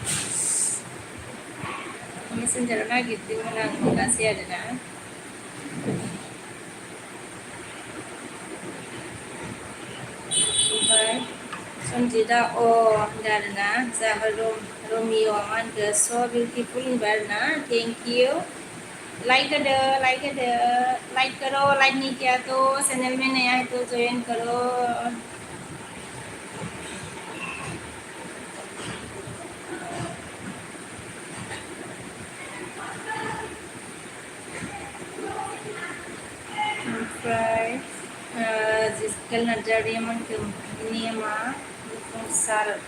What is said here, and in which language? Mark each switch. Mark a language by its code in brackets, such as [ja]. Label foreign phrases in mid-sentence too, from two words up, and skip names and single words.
[brx] मेसेन्जाराव नागिरदोंमोन आं मोनासै आरोना ओमफ्राय सनजिदा होनदों आरोना जोंहा रमिय' मा होनखो [en] so beautiful [brx] होनबाय आरोना [en] thank you [brx] लाइक होदो [hi] लाइक करो लाइक नहीं किया तो चैनल में नया है तो ज्वाइन करो [brx] ओमफ्राय जिसकेल नार्जारि मोनखो नेमा जाफुंसार